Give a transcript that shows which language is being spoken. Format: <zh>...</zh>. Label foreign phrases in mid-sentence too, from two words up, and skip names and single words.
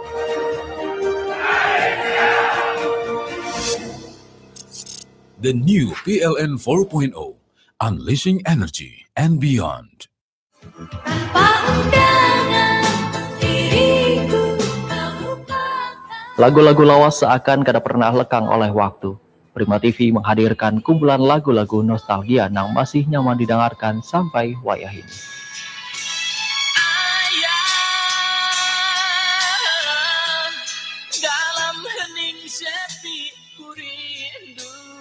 <en>The new PLN 4.0, Unleashing Energy and Beyond.</en> <id>Lagu-lagu lawas seakan kada pernah lekang oleh waktu. Prima TV menghadirkan kumpulan lagu-lagu nostalgia yang masih nyaman didengarkan sampai wayah ini. Dalam hening sepi ku rindu,</id>